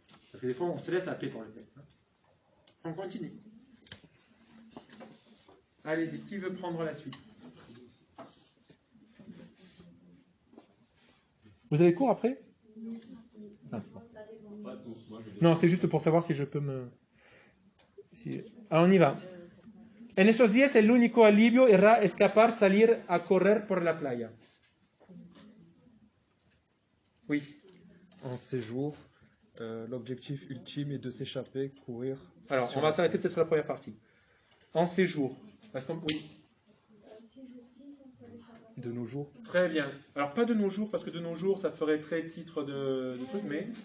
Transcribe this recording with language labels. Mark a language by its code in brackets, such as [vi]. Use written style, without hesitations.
[fr] Parce que des fois on se laisse happer pour le texte. Hein. On continue. Allez-y, qui veut prendre la suite? Vous avez cours après? Non, c'est juste pour savoir si je peux me... Alors, on y va. [es] En esos días el único alivio era escapar, salir a correr por la playa. [fr] Oui. En séjour, l'objectif ultime est de s'échapper, courir. Alors, on va s'arrêter peut-être sur la première partie. En séjour. Parce qu'on... Oui. De nos jours. Très bien. Alors, pas de nos jours, parce que de nos jours, ça ferait très titre de truc, mais...